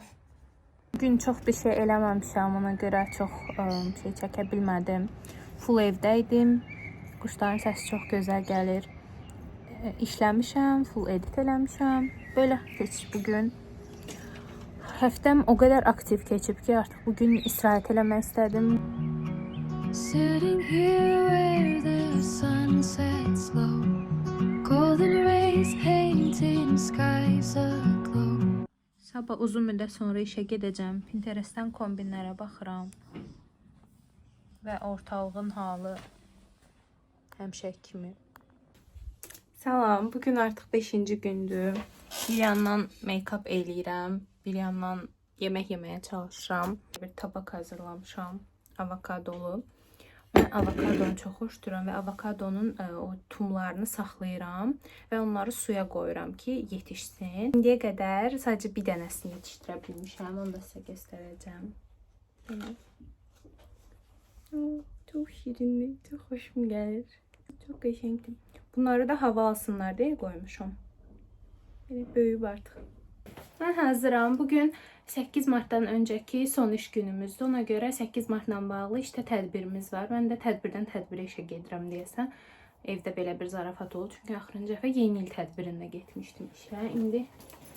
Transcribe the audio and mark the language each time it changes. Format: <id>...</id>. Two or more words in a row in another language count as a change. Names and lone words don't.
<az>Bugün çox bir şey eləməmişəm, ona görə çox şey çəkə bilmədim. Full evdəydim. Quşların səsi çox gözəl gəlir. İşləmişəm, full edit eləmişəm. Belə keçib bugün. Həftəm o qədər aktiv keçib ki, artıq bugün istirahət eləmək istədim.</az> <en>Sitting here where the sun sets low, golden rays painting skies aglow.</en> <az>Sabah uzun müddət sonra işə gedəcəm. Pinterestdən kombinlərə baxıram. Və ortalığın halı həmişə kimi. Salam, bugün artıq 5-ci gündür. Bir yandan make-up eləyirəm, bir yandan yemək yeməyə çalışıram. Bir tabak hazırlamışam, avokadolu. Mən avokadonu çox xoşduram və avokadonun o tumlarını saxlayıram və onları suya qoyuram ki, yetişsin. İndiyə qədər sadəcə bir dənəsini yetişdirə bilmişəm, onu da sizə göstərəcəm.</az> <tr>Çok şirinli, çok hoşum gelir.</tr> <az>Çok qəşəngdir. Bunları da hava alsınlar deyə qoymuşam. Belə böyüyüb artıq. Mən hazıram. Bugün 8 Martdan öncəki son iş günümüzdür. Ona görə 8 Martla bağlı işte tədbirimiz var. Mən də tədbirdən tədbirə işə gedirəm deyəsən. Evdə belə bir zarafat oldu. Çünki axırıncı dəfə yeni il tədbirində getmişdim işə.</az>